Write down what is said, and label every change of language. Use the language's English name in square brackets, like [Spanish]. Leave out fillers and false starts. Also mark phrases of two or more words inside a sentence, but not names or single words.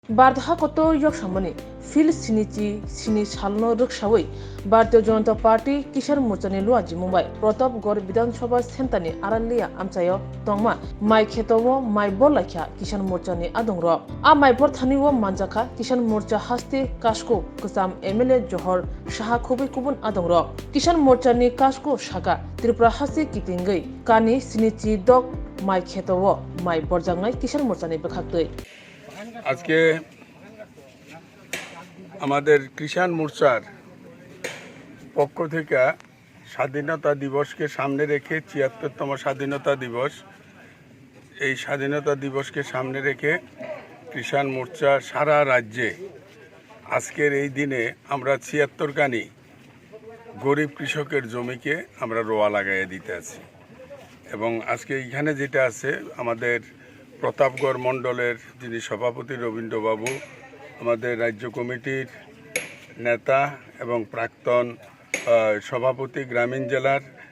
[Kok Borok] Bardha koto yok samani fil sinichi sini salno ruksawai Bharatiya Janata Party Kisan Morcha ni luaji Mumbai Pratapgarh Bidhan Sabha Sentani Aralia Amchayo Tongma Mai Khetowo Mai Bolakha Kisan Morcha ni adongro a Mai Porthaniwo Manjaka Kisan Morcha Hasti Kasko Kusam MLA Johor Shaha Khobai Kubun adongro Kisan Morcha ni Kasko Shaka Tripura Hasti Kitingai Kani Sinichi Dok Mai Khetowo Mai Borjangai Kisan Morcha ni bekhaktoi [Bangla] আজকে আমাদের কিষাণ মোর্চার পক্ষ থেকে স্বাধীনতা দিবসকে সামনে রেখে ৭৬তম স্বাধীনতা দিবস এই স্বাধীনতা দিবসকে সামনে রেখে কিষাণ মোর্চা সারা রাজ্যে আজকের এই দিনে আমরা ৭৬ কানি গরিব কৃষকের জমিকে আমরা রোয়া লাগাইয়ে দিতে আছি এবং আজকে এইখানে যেটা আছে আমাদের প্রতাপগড় মণ্ডলের যিনি সভাপতি রবীন্দ্রবাবু আমাদের রাজ্য কমিটির নেতা এবং প্রাক্তন সভাপতি গ্রামীণ জেলার